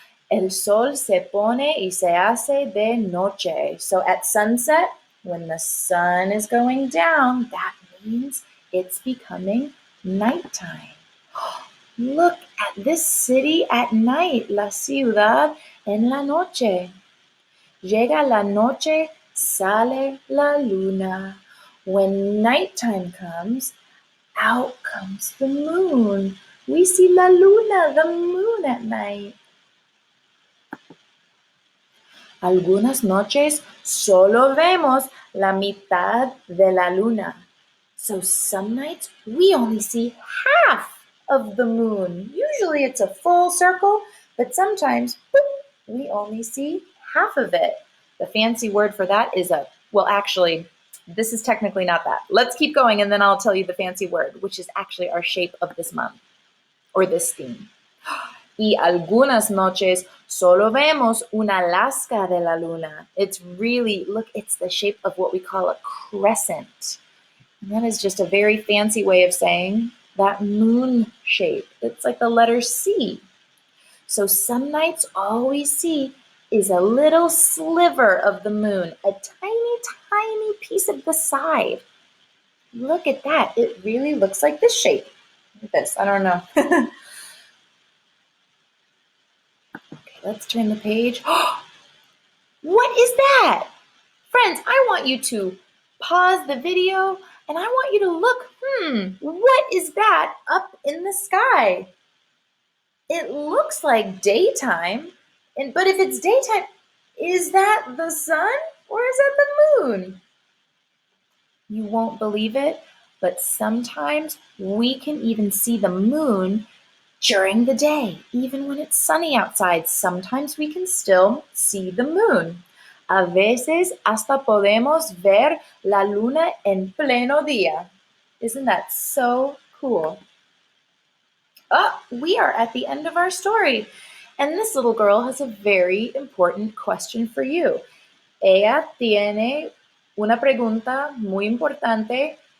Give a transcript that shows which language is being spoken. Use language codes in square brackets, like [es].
[es] El sol se pone y se hace de noche. [en] So at sunset, when the sun is going down, that means it's becoming nighttime. Look at this city at night, [es] la ciudad en la noche. Llega la noche, sale la luna. [en] When nighttime comes, out comes the moon. We see la luna, the moon at night. [es] Algunas noches solo vemos la mitad de la luna. [en] So some nights we only see half of the moon. Usually it's a full circle, but sometimes we only see half of it. The fancy word for that is actually, this is technically not that. Let's keep going and then I'll tell you the fancy word, which is actually our shape of this month or this theme. [es] Y algunas noches solo vemos una lasca de la luna. [en] It's really, look, it's the shape of what we call a crescent. And that is just a very fancy way of saying that moon shape. It's like the letter C. So some nights all we see is a little sliver of the moon, a tiny, tiny piece of the side. Look at that. It really looks like this shape. Like this, I don't know. Okay, let's turn the page. What is that? Friends, I want you to pause the video and I want you to look, what is that up in the sky? It looks like daytime, but if it's daytime, is that the sun or is that the moon? You won't believe it, but sometimes we can even see the moon during the day. Even when it's sunny outside, sometimes we can still see the moon. [es] A veces hasta podemos ver la luna en pleno día. [en] Isn't that so cool? Oh, we are at the end of our story. And this little girl has a very important question for you. [es] Ella tiene una pregunta muy importante.